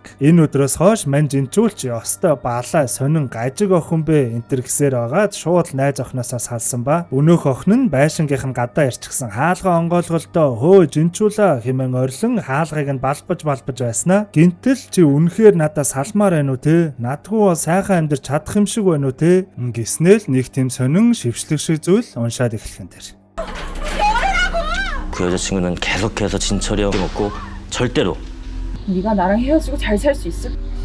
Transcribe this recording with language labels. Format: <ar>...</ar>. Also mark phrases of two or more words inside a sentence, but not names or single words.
<mn>Энэ өдрөөс хойш мань Жинчүүл чи ёстой балаа сонин гажиг охин бэ энтэр гэсээр байгаад шууд найз охиноосоо салсан ба өнөөх охин нь байшингийнх нь гадаа ирчихсэн хаалгаа онгойлголтоо хөө Жинчүүлээ хэмээн орилон хаалгыг нь балбаж байснаа гинтэл чи үнэхээр надаас салмаар байна уу те надгүй бол сайхан амьдарч чадах юм шиг байна уу те гиснээл нэг тийм сонин шившлэг шиг зүйл уншаад эхлэхэн тэр.</mn> <ko>그 여자친구는 계속해서 진철이 형이 먹고 절대로 네가 나랑 헤어지고 잘 살 수 있을?</ko>